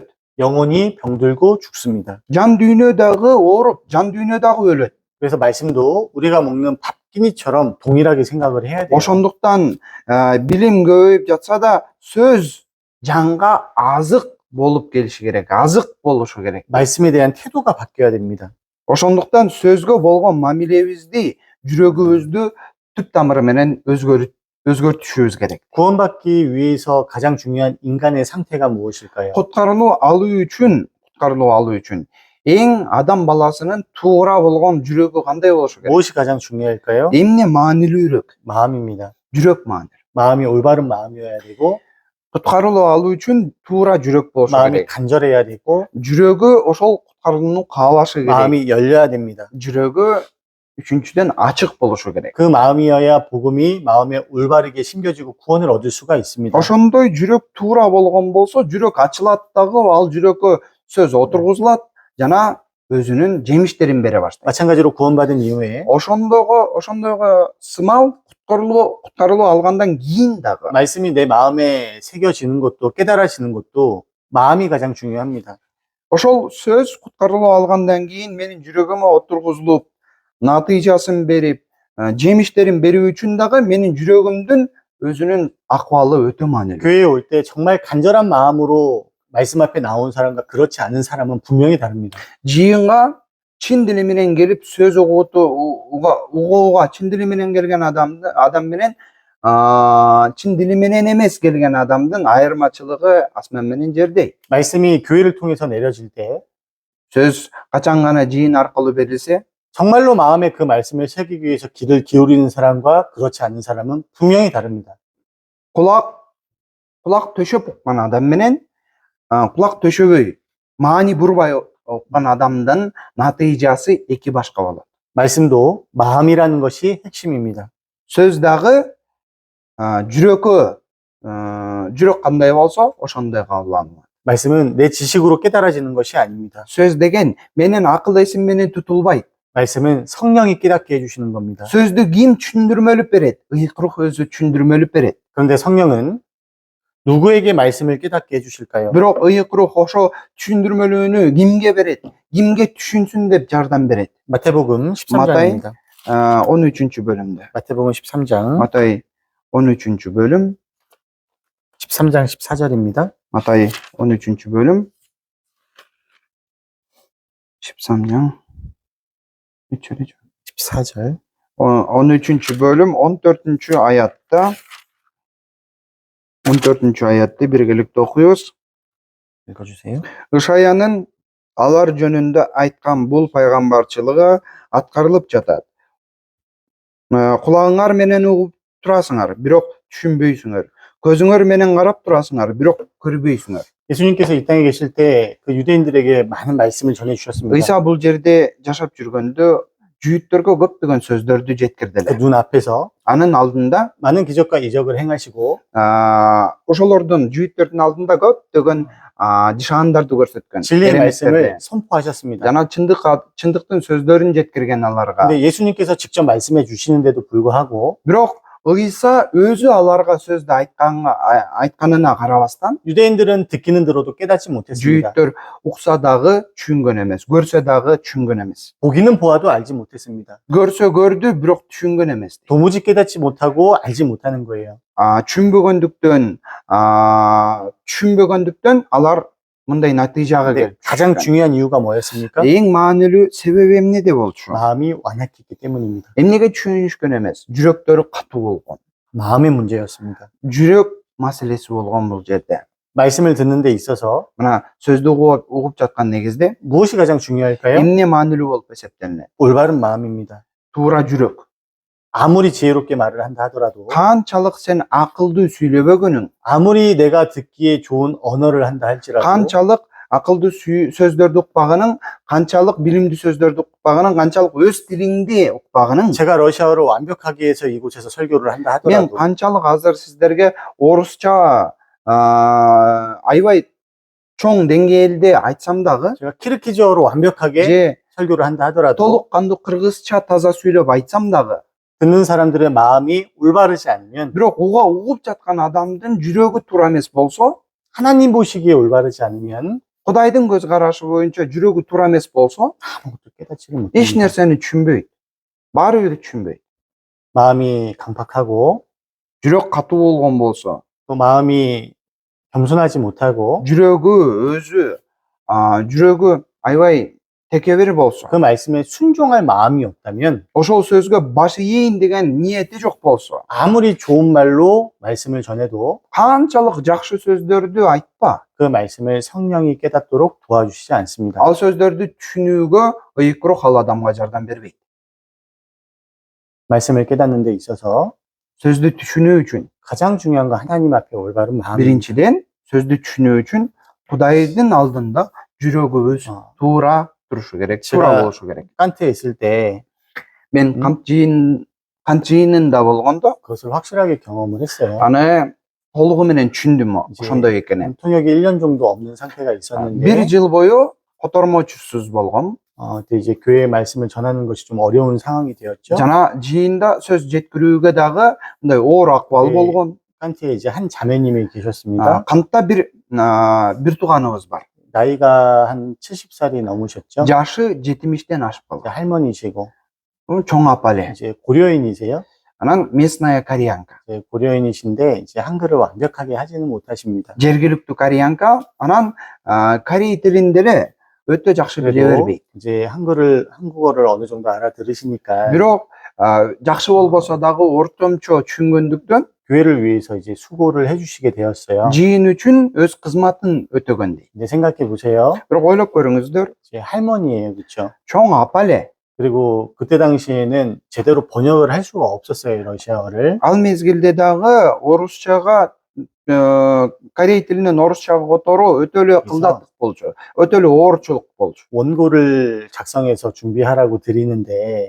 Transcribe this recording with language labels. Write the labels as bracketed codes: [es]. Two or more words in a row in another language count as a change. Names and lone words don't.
[ko] 영혼이 병들고 죽습니다. [ky] Жан дүйнө дагы ооруп, жан дүйнө дагы өлөт. [ko] 그래서 말씀도 우리가 먹는 밥기니처럼 동일하게 생각을 해야 돼요. [ky] Ошондуктан билим көбөйүп жатса да сөз жанга азык болуп келиши керек, азык болушу керек. [ko] 말씀에 대한 태도가 바뀌어야 됩니다. [ky] Ошондуктан сөзгө болгон мамилебизди, жүрөгүбүздү түп тамыры менен өзгөртүшүбүз керек. [ko] 구원받기 위해서 가장 중요한 인간의 상태가 무엇일까요? [ky] Куткарылуу алуу үчүн эң адам баласынын туура болгон жүрөгү кандай болушу керек? [ko] 무엇이 가장 중요할까요? [ky] Эмне маанилүүрөөк? 마음입니다. жүрөк маанилүү. 마음이 올바른 마음이어야 되고 Куткарылуу алуу үчүн туура жүрөк болушу 마음이 керек. 간절해야 되고 жүрөгү ошол куткарууну каалашы керек. 마음이 열려야 됩니다. жүрөгү үчүнчүдөн ачык болушу керек. 그 마음이어야 복음이 마음에 올바르게 심겨지고 구원을 얻을 수가 있습니다. Ошондой жүрөк туура болгон болсо, жүрөк ачылат дагы, ал жүрөккө сөз отургузулат жана өзүнүн жемиштерин бере баштайт. 마찬가지로 구원받은 이후에 ошондойго сымал куткарылуу алгандан кийин дагы 말씀이 내 마음에 새겨지는 것도 깨달아지는 것도 마음이 가장 중요합니다. ошол сөз куткарылуу алгандан кийин менин жүрөгүмө отургузулуп, натыйжасын берип, жемиштерин берүү үчүн дагы менин жүрөгүмдүн өзүнүн акыбалы өтө маанилүү. 교회에 올 때 정말 간절한 마음으로 말씀 앞에 나온 사람과 그렇지 않은 사람은 분명히 다릅니다. жыйынга чын дили менен келип сөз угууга чын дили менен келген адам менен чын дили менен эмес келген адамдын айырмачылыгы асман менен жердей. 말씀이 교회를 통해서 내려질 때 сөз качан гана жыйын аркылуу берилсе, 정말로 마음에 그 말씀을 새기기 위해서 귀를 기울이는 사람과 그렇지 않은 사람은 분명히 다릅니다. кулак төшөп уккан адам менен кулак төшөбөй маани бурбай уккан адамдын натыйжасы эки башка болот. 말씀도 마음이라는 것이 핵심입니다. сөз дагы жүрөк кандай болсо ошондой кабыл алынат. 말씀은 내 지식으로 깨달아지는 것이 아닙니다. сөз деген менин акыл эсим менен тутулбайт. 말씀은 성령이 깨닫게 해주시는 겁니다. сөздү ким түшүндүрмөлүп берет? ыйык рух өзү түшүндүрмөлүп берет. 그런데 성령은 누구에게 말씀을 깨닫게 해주실까요? бирок ыйык рух ошо түшүндүрмөлүүнү кимге берет? Кимге түшүнсүн деп жардам берет? [ko] 마태복음 13장입니다. [ky] 13 бөлүмдө. [ko] 마태복음 13장 [ky] Матай 13 бөлүм. [ko] 13장 14절입니다. [ky] Матай 13 бөлүм. [ko] 13장 14절 [ky] 13 бөлүм 14 аятта 14 аятты биргелекте окуйуз. [ko] 읽어주세요. [ky] Ышаянын алар жөнүндө айткан бул пайгамбарчылыгы аткарылып жатат. Кулагыңар менен угуп турасыңар, бирок түшүнбөйсүңөр. Көзүңөр менен карап турасыңар, бирок көрбөйсүңөр. [ko] 예수님께서 이 땅에 계실 때 그 유대인들에게 많은 말씀을 전해 주셨습니다. [ky] Ыйса бул жерде жашап жүргөндө жүйүттөргө көптөгөн сөздөрдү жеткирдилер. [ko] 눈 앞에서 [ky] Анын алдында [ko] 많은 기적과 이적을 행하시고 [ky] ошолордун жүйүттөрдүн алдында көптөгөн жышаандарды көрсөткөн. [ko] 진리의 [ky] кереметтерди. [ko] 말씀을 선포하셨습니다. [ky] жана чындыктын сөздөрүн жеткирген аларга. [ko] 근데 예수님께서 직접 말씀해 주시는데도 불구하고 [ky] бирок Ыйса өзү аларга сөздү айтканына карабастан [ko] 유대인들은 듣기는 들어도 깨닫지 못했습니다. [ky] жүйүттөр укса дагы түшүнгөн эмес, көрсө дагы түшүнгөн эмес. [ko] 보기는 보아도 알지 못했습니다. [ky] көрсө көрдү, бирок түшүнгөн эмес. [ko] 도무지 깨닫지 못하고 알지 못하는 거예요. [ky] түшүнбөгөндүктөн алар мындай натыйжага [ko] 근데 [ky] келип [ko] 가장 [ky] түшкөн. [ko] 중요한 이유가 뭐였습니까? [ky] эң маанилүү себеби эмнеде болчу? [ko] 마음이 완악했기 때문입니다. [ky] эмнеге түшүнүшкөн эмес? жүрөктөрү катуу болгон. [ko] 마음의 문제였습니다. [ky] жүрөк маселеси болгон бул жерде. [ko] 말씀을 듣는 데 있어서 [ky] мына сөздү угуп жаткан негизде [ko] 무엇이 가장 중요할까요? [ky] эмне маанилүү болуп эсептелинет? [ko] 올바른 마음입니다. [ky] туура жүрөк. [ko] 아무리 지혜롭게 말을 한다 하더라도 [ky] канчалык сен акылдуу сүйлөбөгөнүң, [ko] 아무리 내가 듣기에 좋은 언어를 한다 할지라도 [ky] канчалык акылдуу сөздөрдү укпагының, канчалык билимдүү сөздөрдү укпагының, канчалык өз тилиңде укпагының. [ko] 제가 러시아어를 완벽하게 해서 이곳에서 설교를 한다 [ky] Мен [ko] 하더라도 [ky] канчалык азыр сиздерге орусча аябай чоң деңгээлде айтсам дагы, [ko] 제가 키르키즈어로 완벽하게 [ky] же [ko] 설교를 한다 하더라도 [ky] толук кандуу кыргызча таза сүйлөп айтсам дагы, [ko] 듣는 사람들의 마음이 올바르지 않으면, [ky] бирок угуп жаткан адамдын жүрөгү туура эмес болсо, [ko] 하나님 보시기에 올바르지 않으면 [ky] Кудайдын көз карашы боюнча жүрөгү туура эмес болсо, [ko] 아무것도 깨닫지를 [ky] эч [ko] 못합니다. [ky] нерсени түшүнбөйт. Баары бир түшүнбөйт. [ko] 마음이 강팍하고 [ky] Жүрөк катуу болгон болсо, [ko] 또 마음이 겸손하지 못하고 [ky] жүрөгү аябай текебир болсо, [ko] 그 말씀에 순종할 마음이 없다면 [ky] ошол сөзгө баш ийин деген ниети жок болсо, [ko] 아무리 좋은 말로 말씀을 전해도 [ky] канчалык жакшы сөздөрдү айтпа. [ko] 그 말씀을 성령이 깨닫도록 도와주시지 않습니다. [ky] Ал сөздөрдү түшүнүүгө ыйык-рух ал адамга жардам бербейт. [ko] 말씀을 깨닫는 데 있어서 [ky] Сөздү түшүнүү үчүн, [ko] 가장 중요한 건 하나님 앞에 올바른 마음입니다. [ky] биринчиден, сөздү түшүнүү үчүн Кудайдын алдында жүрөгүбүз туура турушу керек, туура [ko] 제가 [ky] болушу керек. [ko] 깐트에 있을 때 [ky] Мен кант жыйынында болгондо [ko] 그것을 확실하게 경험을 했어요. [ky] аны толугу менен түшүндүм [ko] 이제 [ky] ошондой экенин. [ko] 통역이 1년 정도 없는 상태가 [ky] бир [ko] 있었는데 [ky] жыл бою котормочусуз болгом. [ko] 근데 이제 교회의 말씀을 전하는 것이 좀 어려운 상황이 되었죠. [ky] Жана жыйында сөз жеткирүүгө дагы мындай оор акыбал [ko] 네. [ky] болгон. [ko] 깐트에 이제 한 자매님이 계셨습니다. [ky] Кантта бир тууганыбыз бар. [ko] 나이가 한 70살이 넘으셨죠. [ky] Жашы 70тен ашып [ko] 이제 [ky] калган. [ko] 할머니시고 [ky] чоң апа эле. [ko] 이제 고려인이세요. [ru] Анан местная кореянка. [ko] 이제 고려인이신데 이제 한글을 완벽하게 하지는 못하십니다. [ky] жергиликтүү кореянка. Анан корей тилинде эле өтө жакшы биле [ko] 그래도 [ky] бербейт. [ko] 이제 한국어를 어느 정도 알아들으시니까 [ky] Бирок жакшы болбосо дагы ортомчо түшүнгөндүктөн [ko] 교회를 위해서 이제 수고를 해주시게 되었어요. [ky] жыйын үчүн өз кызматын өтөгөндөй. [ko] 이제 생각해 보세요. [ky] бирок ойлоп көрүңүздөр, [ko] 이제 할머니예요, 그렇죠? [ky] чоң апа эле. [ko] 그리고 그때 당시에는 제대로 번역을 할 수가 없었어요, 러시아어를. [ky] Ал мезгилде дагы орусчага корей тилинен орусчага которуу өтө эле кылдаттык болчу. өтө эле оорчулук болчу. [ko] 원고를 작성해서 준비하라고 드리는데